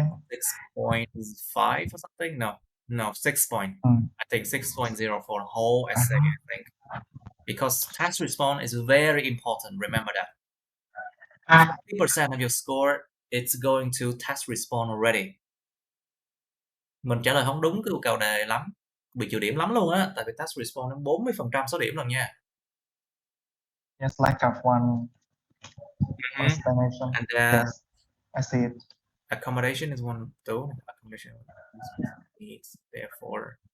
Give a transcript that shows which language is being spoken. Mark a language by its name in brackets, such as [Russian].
[English] about 6.5 or something. No, 6 point. I think 6.0 for the whole essay. I think because task response is very important. Remember that 50% of your score it's going to task response already. [Vietnamese] Mình trả lời không đúng cái yêu cầu đề lắm, bị trừ điểm lắm luôn á, tại vì task response nó 40% số điểm rồi nha. [English] Yes, lack of one explanation. And then Yes, I see it. accommodation is one too. Accommodation needs therefore.